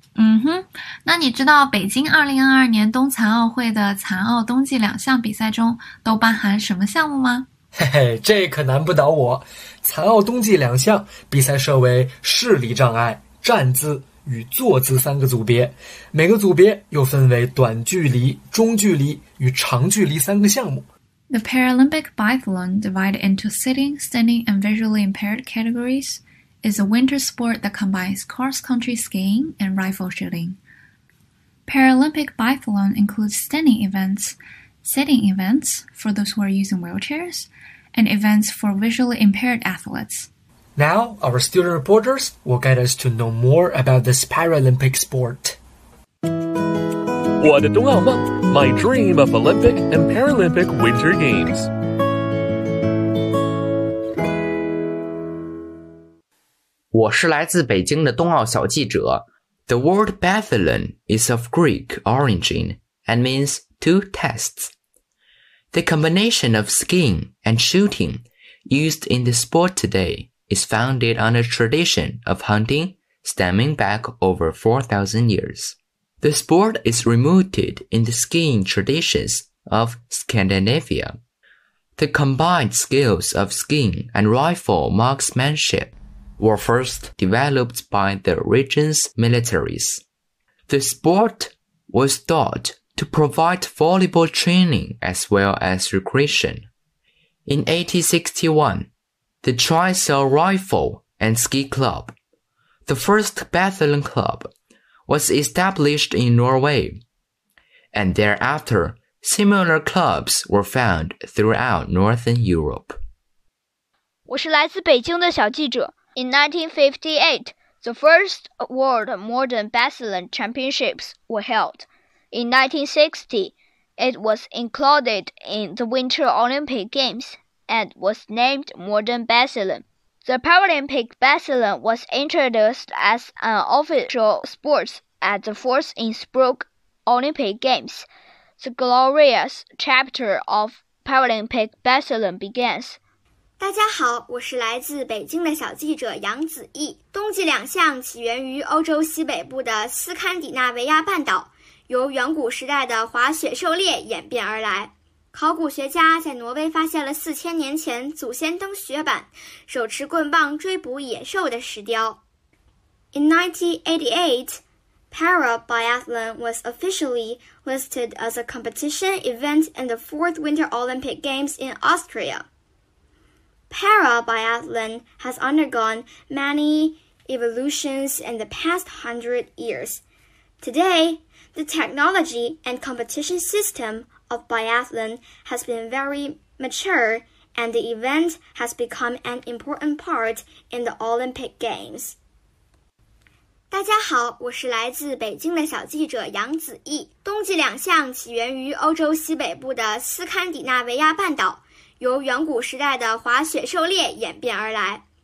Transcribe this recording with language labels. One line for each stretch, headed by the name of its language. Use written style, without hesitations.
Chinese: 嗯哼，那你知道北京2022年冬残奥会的残奥冬季两项比赛中都包含什么项目吗？嘿嘿，这可难不倒我。残奥冬季两项比赛设为视力障碍、站姿与坐姿3个组别，每个组别又分为短距离、中距离与长距离3个项目。
English: The Paralympic biathlon divided into sitting, standing, and visually impaired categories. Is a winter sport that combines cross-country skiing and rifle shooting. Paralympic biathlon includes standing events, sitting events for those who are using wheelchairs, and events for visually impaired athletes. Now, our student reporters will guide us to know more about this Paralympic sport.
Chinese: 我的冬奥梦
English: My dream of Olympic and Paralympic Winter Games.
Chinese: 我是来自北京的冬奥小记者。
English: The word biathlon is of Greek origin and means two tests. The combination of skiing and shooting used in the sport today is founded on a tradition of hunting stemming back over 4,000 years. The sport is rooted in the skiing traditions of Scandinavia. The combined skills of skiing and rifle marksmanship. Were first developed by the region's militaries. The sport was thought to provide volleyball training as well as recreation. In 1861, the Tricell Rifle and Ski Club, the first biathlon club, was established in Norway. And thereafter, similar clubs were found throughout Northern Europe.
Chinese: 我是来自北京的小记者。
English: In 1958, the first World Modern Biathlon Championships were held. In 1960, it was included in the Winter Olympic Games and was named Modern Biathlon. The Paralympic Biathlon was introduced as an official sport at the 4th Innsbruck Olympic Games. The glorious chapter of Paralympic Biathlon begins.
Chinese: 大家好，我是来自北京的小记者杨子毅。冬季两项起源于欧洲西北部的斯堪的纳维亚半岛，由远古时代的滑雪狩猎演变而来。考古学家在挪威发现了4000年前祖先登雪板、手持棍棒追捕野兽的石雕。
English: In 1988, para-biathlon was officially listed as a competition event in the 4th Winter Olympic Games in Austria. Para-biathlon has undergone many evolutions in the past 100 years. Today, the technology and competition system of biathlon has been very mature and the event has become an important part in the Olympic Games.
Chinese: 大家好，我是来自北京的小记者杨子毅。冬季两项起源于欧洲西北部的斯堪的纳维亚半岛，由远古时代的滑雪狩猎演变而来。